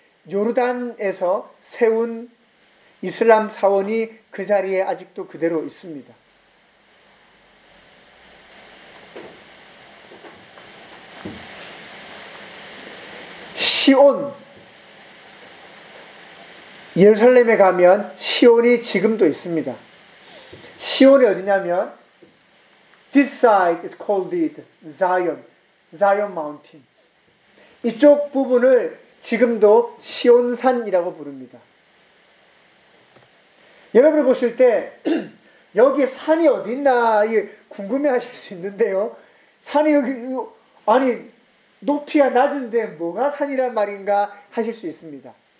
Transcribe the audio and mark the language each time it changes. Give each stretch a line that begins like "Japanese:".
Korean: 요르단에서 세운 이슬람 사원이 그 자리에 아직도 그대로 있습니다. 시온, 예루살렘에 가면 시온이 지금도 있습니다. 시온이 어디냐면
English: This side is called it Zion, Zion Mountain.
Korean: 이쪽 부분을 지금도 시온산이라고 부릅니다. 여러분 보실 때 여기 산이 어디 있나 궁금해하실 수 있는데요. 산이 여기 아니 높이가 낮은데 뭐가 산이란 말인가 하실 수 있습니다.